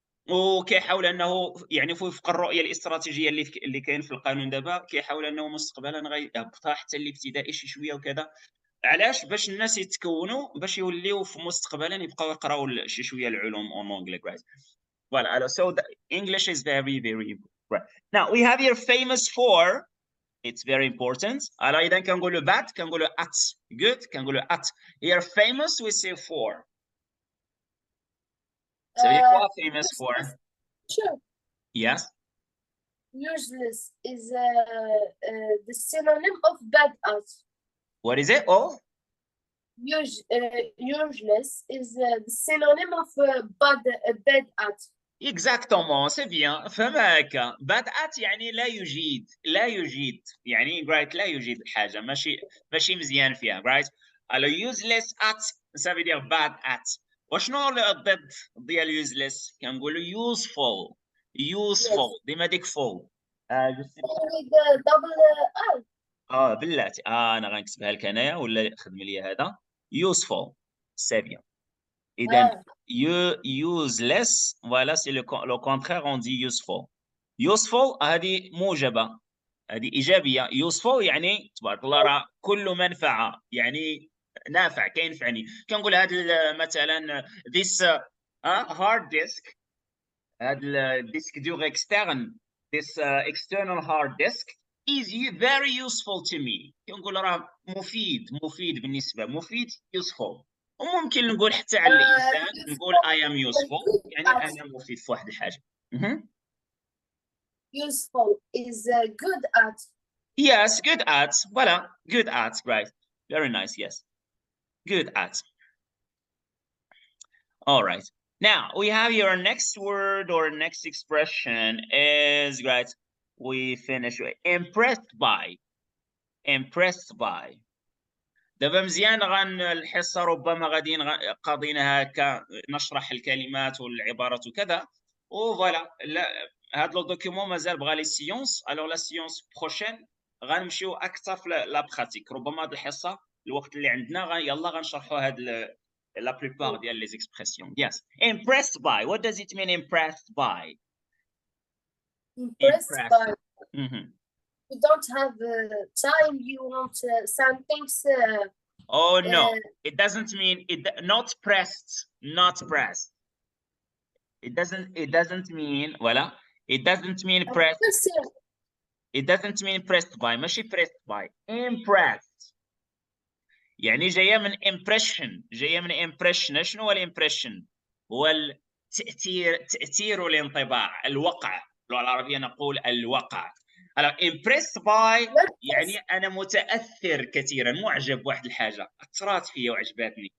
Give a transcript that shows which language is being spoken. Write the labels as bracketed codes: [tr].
[ar] وكيحاول انه يعني وفق الرؤيه الاستراتيجيه اللي كاين في القانون دابا كيحاول انه مستقبلا غيهبطها حتى الابتدائي شي شويه وكذا علاش باش الناس يتكونوا باش يوليو في مستقبلا يبقاو يقراو شي شويه العلوم اون انجلي right voilà [en] so the English is very important right now we have here famous for it's very important [fr] alors [ar] اذا كنقولوا [en] bad كنقولوا at good كنقولوا at here famous we say for so you are famous for sure yes useless is the synonym of bad at what is it oh useless is the synonym of bad at [fr] exactement c'est bien [ar] فهمك [en] bad at [ar] يعني لا يجيد يعني right لا يوجد حاجه ماشي مزيان فيها right alors [en] useless at [fr] ça veut dire [ar] bad at وشنو الضد ديال useless كنقولوا useful ديما ديك full [en] with double L [ar] بلاتي انا غنكتبها لك انايا ولا خدم لي هذا. [fr] useful c'est bien. اذا useless voilà c'est le contraire on dit useful. [ar] useful هذه موجبه، هذه ايجابيه. useful يعني تبارك الله راه كل منفعه، يعني نافع كينفعني. كنقول هذا مثلا [en] this hard disk، [ar] هذا الديسك دور [fr] externe، [en] this external hard disk is very useful to me. [ar] كنقول راه مفيد بالنسبه، مفيد useful. وممكن نقول حتى على الانسان نقول [en] I am useful، [ar] يعني انا مفيد في واحد الحاجه. [en] useful is good at. Yes, good at. [fr] Voilà, [en] good at, right. Very nice, yes. Good at. All right. Now, we have your next word or next expression is, right, we finish with impressed by. Impressed by. [ar] دابا مزيان الحصة ربما غادي قاضينها هكا نشرح الكلمات والعبارات وكذا وفوالا. هاد لو دوكيومون مازال بغا لي سيونس. الوغ لا سيونس بروشين غنمشيو اكثر في لا براتيك. ربما هاد الحصة الوقت اللي عندنا يلا غنشرحوا هاد لا بلوبار ديال لي زيكسبرسيون. [en] Yes. Impressed by. What does it mean impressed by? Impressed by. You don't have time, you want some things. Oh no, it doesn't mean it. Not pressed, not pressed. It doesn't mean voilà. It doesn't mean pressed. It doesn't mean pressed by. [ar] ماشي [en] pressed by. Impressed. [ar] يعني جاية من impression. جاية من impression. شنو هو الامبريشن؟ هو تأثير والانطباع، الوقع. باللغة العربية نقول الوقع. [fr] Alors [en] impressed by [ar] يعني أنا متأثر كثيرا، معجب بواحد الحاجة، أثرت فيا وعجبتني.